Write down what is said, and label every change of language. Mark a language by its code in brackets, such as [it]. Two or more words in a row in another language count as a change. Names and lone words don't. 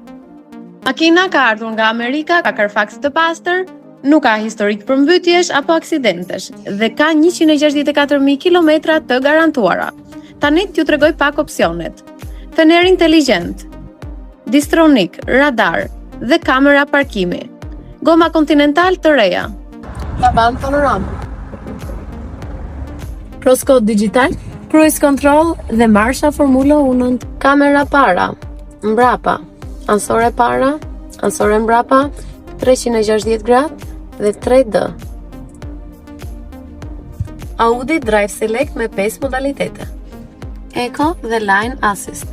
[sq] Makina ka ardhur nga Amerika, ka Carfax të pastër, nuk ka historik përmbytjesh apo aksidentesh dhe ka 164.000 kilometra të garantuara. Tani t'ju tregoj pak opsionet. Fener inteligjent, Distronic, radar dhe kamera parkimi. Goma Continental të reja. Tavan panoram. Proskod digital, [en] cruise control [sq] dhe marsha Formula 1, kamera para, mbrapa, ansore para, ansore mbrapa, 360 gradë dhe 3D. Audi Drive Select me 5 modalitete. Eco dhe Line Assist.